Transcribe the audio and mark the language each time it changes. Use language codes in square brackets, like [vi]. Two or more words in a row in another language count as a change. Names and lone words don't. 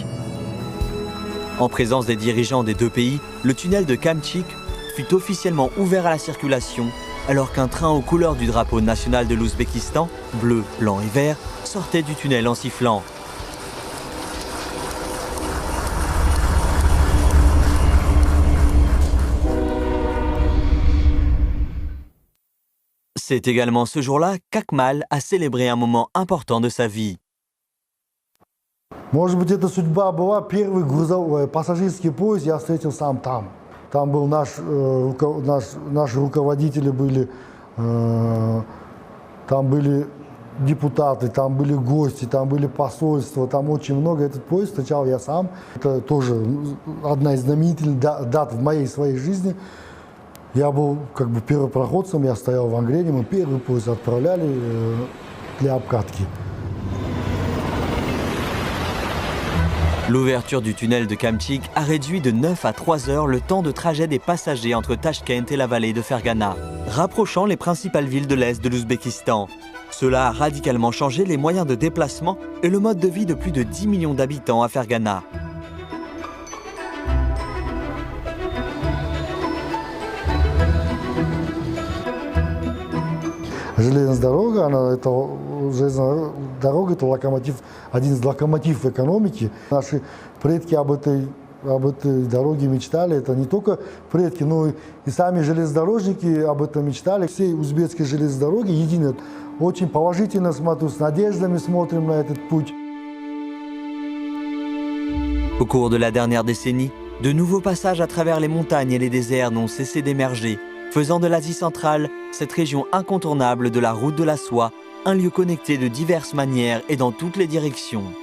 [fr] En présence des dirigeants des deux pays, le tunnel de Kamtchik fut officiellement ouvert à la circulation, alors qu'un train aux couleurs du drapeau national de l'Ouzbékistan, bleu, blanc et vert, sortait du tunnel en sifflant. C'est également ce jour-là qu'Akmal a célébré un moment important de sa vie. [ru] Может быть, это судьба была. Первый пассажирский поезд я встретил сам там. Там был наши руководители были, там были депутаты, там были гости, там были посольства, там очень много. Этот поезд встречал я сам. Это тоже одна из знаменательных дат в моей своей жизни. Я был как бы первопроходцем, я стоял в Ангрене, мы первый поезд отправляли для обкатки. [fr] L'ouverture du tunnel de Kamtchik a réduit de 9 à 3 heures le temps de trajet des passagers entre Tachkent et la vallée de Fergana, rapprochant les principales villes de l'Est de l'Ouzbékistan. Cela a radicalement changé les moyens de déplacement et le mode de vie de plus de 10 millions d'habitants à Fergana. [ru] Железная дорога, железная дорога это локомотив, один из локомотивов экономики. Наши предки об этой дороге мечтали. Это не только предки, но и сами железнодорожники об этом мечтали. Все узбекские железные дороги едины. Очень положительно смотрю, с надеждами смотрим на этот путь. [fr] Au cours de la dernière décennie, de nouveaux passages à travers les montagnes et les déserts n'ont cessé d'émerger, faisant de l'Asie centrale cette région incontournable de la route de la soie, un lieu connecté de diverses manières et dans toutes les directions.